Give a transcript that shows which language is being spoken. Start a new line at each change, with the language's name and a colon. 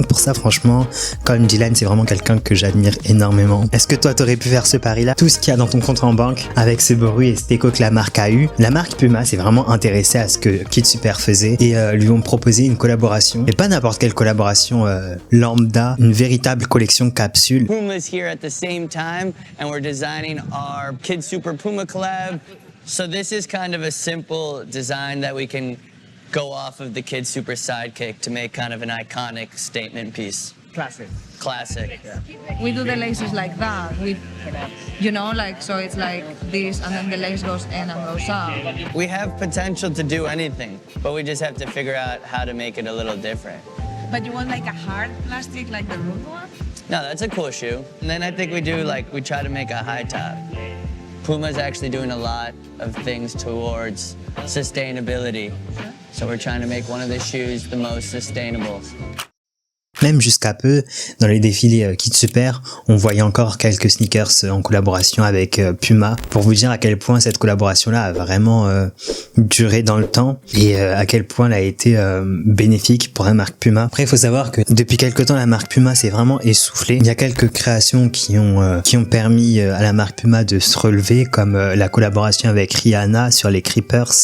French: Pour ça, franchement, Colm Dylan, c'est vraiment quelqu'un que j'admire énormément. Est-ce que toi, t'aurais pu faire ce pari-là? Tout ce qu'il y a dans ton compte en banque, avec ce bruit et cet écho que la marque a eu. La marque Puma s'est vraiment intéressée à ce que Kid Super faisait et lui ont proposé une collaboration. Et pas n'importe quelle collaboration lambda, une véritable collection capsule.
English: Puma's here at the same time, and we're designing our Kid Super Puma collab. So this is kind of a simple design that we can go off of the Kid Super sidekick to make kind of an iconic statement piece. Classic. Yeah. We do the laces like that, with, you know, like, so it's like this, and then the lace goes in and goes out. We have potential to do anything, but we just have to figure out how to make it a little different. But you want like a hard plastic, like the root one? No, that's a cool shoe. And then I think we try to make a high top. Puma's actually doing a lot of things towards sustainability. So we're trying to make one of the shoes the most sustainable.
French: Même jusqu'à peu, dans les défilés Kid Super, on voyait encore quelques sneakers en collaboration avec Puma, pour vous dire à quel point cette collaboration-là a vraiment duré dans le temps et à quel point elle a été bénéfique pour la marque Puma. Après, il faut savoir que depuis quelques temps, la marque Puma s'est vraiment essoufflée. Il y a quelques créations qui ont permis à la marque Puma de se relever, comme la collaboration avec Rihanna sur les Creepers.